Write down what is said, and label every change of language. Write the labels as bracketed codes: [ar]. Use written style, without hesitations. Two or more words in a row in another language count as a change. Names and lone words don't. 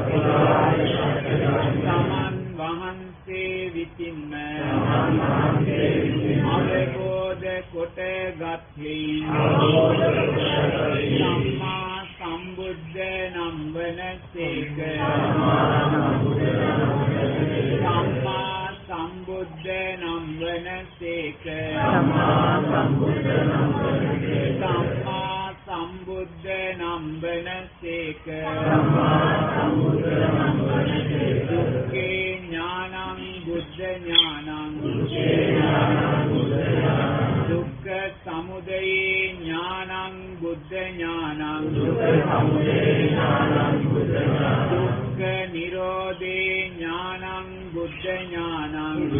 [si] සමන් වහන්සේ විසින්ම අවබෝධ කොට ගත්හි සම්මා සම්බුද්ධ නම් වනසේක සම්මා සම්බුද්ධ නම් වනසේක සම්මා සම්බුද්ධ නම් වනසේක [pi] දුක්ඛේ ඥානං බුද්ධ ඥානං දුක්ඛ සමුදය ඥානං බුද්ධ ඥානං දුක්ඛ නිරෝධේ ඥානං බුද්ධ ඥානං